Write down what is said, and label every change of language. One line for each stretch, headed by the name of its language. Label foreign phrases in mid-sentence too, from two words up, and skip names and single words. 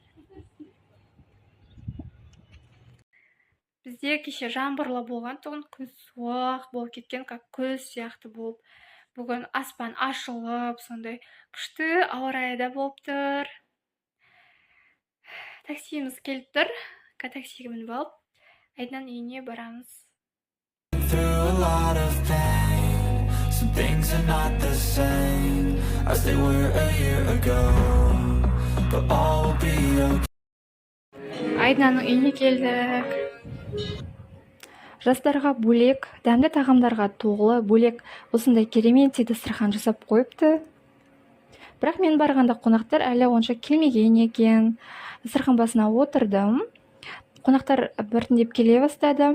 Kazakh: Бізде кеше жаңбырлы болған тұғын, күн суық болып кеткен, как көз сияқты болып. Бүгін аспан ашылып, сондай күшті ауа райы да болып тұр. Таксиіміз келіп тұр. Таксиге мініп алып, Айдананың үйіне барамыз.
English: Through a lot of pain, some things are not the same as they were a year ago, but all will be okay.
Kazakh: Айдананың үйіне келдік. Жастарға бөлек, дәмді тағамдарға толы бөлек осындай керемет дастархан жасап қойыпты. Бірақ мен барғанда қонақтар әлі онша келмеген екен. Дастархан басына отырдым. Қонақтар біртіндеп келе бастады.